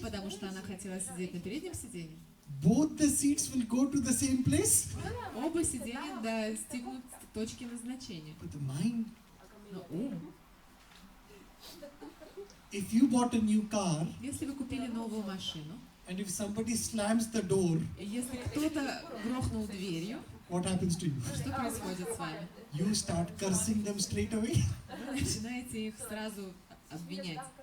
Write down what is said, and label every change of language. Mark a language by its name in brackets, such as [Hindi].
[Russian] потому что она хотела сидеть на переднем сиденье. [English] Both the seats will go to the same place. [Russian] Оба сиденья достигнут точки назначения. [English] But the mind, [Russian] Но ум, [English] if you bought a new car [Russian] если вы купили новую машину, [English] and if somebody slams the door, [Russian] и если кто-то грохнул дверью, [English] what happens to you? [Russian] что происходит с вами? [English] You start cursing them straight away. [Russian] Вы начинаете их сразу обвинять.